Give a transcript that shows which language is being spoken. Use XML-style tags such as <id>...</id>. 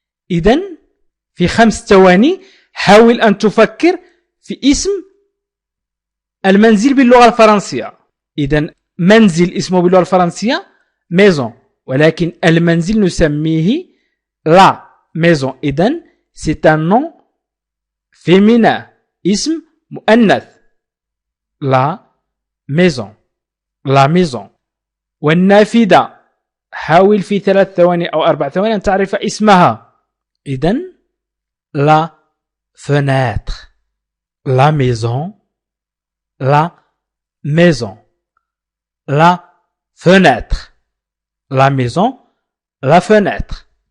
<ar>إذن في 5 ثواني حاول أن تفكر في اسم المنزل باللغة الفرنسية. إذن منزل اسمه باللغة الفرنسية maison، ولكن المنزل نسميه la maison.</ar> <fr>إذن c'est un nom féminin،</fr> <ar>اسم مؤنث</ar> <fr>la maison، la maison.</fr> <ar>والنافذة حاول في 3 ثواني أو 4 ثواني أن تعرف اسمها.</ar> <fr>إذن la fenêtre، la maison، la maison، la fenêtre، la maison، la fenêtre.</fr>